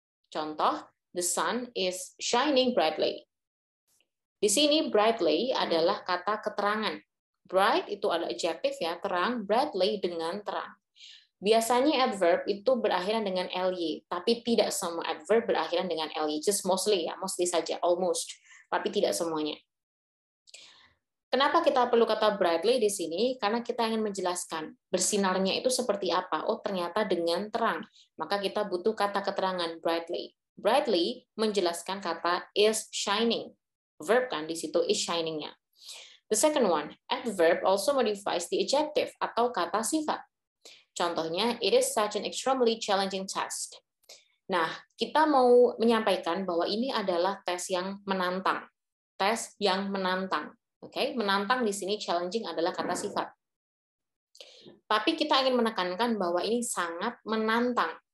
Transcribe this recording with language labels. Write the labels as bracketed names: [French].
[Indonesian] Contoh, [English] the sun is shining brightly. [Indonesian] Di sini brightly adalah kata keterangan. Bright itu ada adjective ya, terang, brightly dengan terang. Biasanya adverb itu berakhiran dengan ly, tapi tidak semua adverb berakhiran dengan ly, [English] just mostly [Indonesian] ya, mostly saja, almost, tapi tidak semuanya. Kenapa kita perlu kata brightly di sini? Karena kita ingin menjelaskan bersinarnya itu seperti apa. Oh, ternyata dengan terang. Maka kita butuh kata keterangan brightly. Brightly menjelaskan kata [English] is shining. [Indonesian] Verb kan di situ [English] is shining-nya. The second one, adverb also modifies the adjective [Indonesian] atau kata sifat. [English] Contohnya, it is such an extremely challenging test. [Indonesian] Nah, kita mau menyampaikan bahwa ini adalah tes yang menantang. Tes yang menantang. Oke, menantang di sini challenging adalah kata sifat. Tapi kita ingin menekankan bahwa ini sangat menantang.